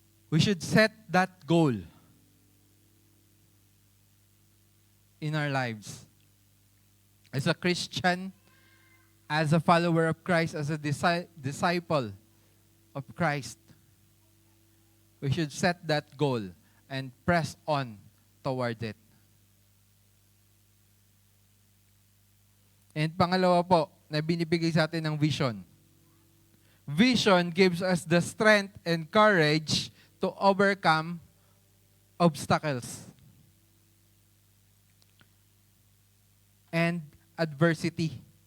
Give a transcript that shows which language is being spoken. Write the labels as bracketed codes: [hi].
[en] We should set that goal in our lives. As a Christian, as a follower of Christ, as a disciple of Christ, we should set that goal and press on toward it. [tl] And pangalawa po, na binibigay sa atin ng vision. [en] Vision gives us the strength and courage to overcome obstacles and adversity.